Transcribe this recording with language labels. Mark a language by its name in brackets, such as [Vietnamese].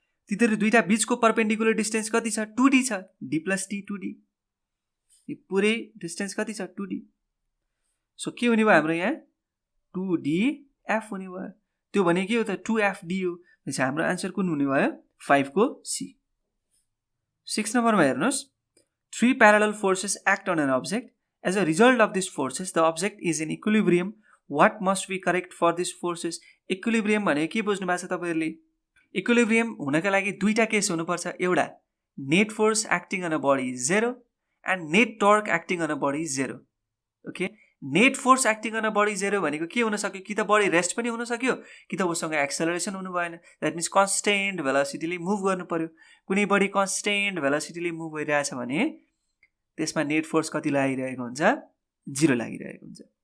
[Nepali] तिनीहरू दुईटा बिचको पर्पेन्डिकुलर डिस्टेन्स कति छ, 2d छ, d प्लस t 2d. यो पुरै डिस्टेन्स कति छ, 2d. सो के हुने भयो हाम्रो यहाँ 2df हुने भयो. त्यो भने के हो त 2fd हो. त्यसो हाम्रो आन्सर कुन हुने भयो 5 को C. [English] 6 [Nepali] नम्बरमा हेर्नुहोस्, [English] 3 parallel forces act on an object. As a result of these forces, the object is in equilibrium. What must we correct for these forces? [Nepali] Equilibrium भने के बुझ्नु भएको छ तपाईहरुले? Equilibrium हुनका लागि दुईटा केस हुनुपर्छ. एउटा [English] net force acting on a body is 0 and net torque acting on a body is 0. [Nepali] Okay, [English] net force acting on a body [Nepali] 0 भनेको के हुन सक्यो, कि त बडी रेस्ट पनि हुन सक्यो, कि त उसँग एक्सेलरेसन हुनु भएन. [English] that means [Nepali] कन्स्टेन्ट भेलोसिटीले मुभ गर्नु पर्यो. कुनै बडी कन्स्टेन्ट भेलोसिटीले मुभ भइरहेछ भने त्यसमा नेट फोर्स कति लागिरहेको हुन्छ, 0 लागिरहेको हुन्छ.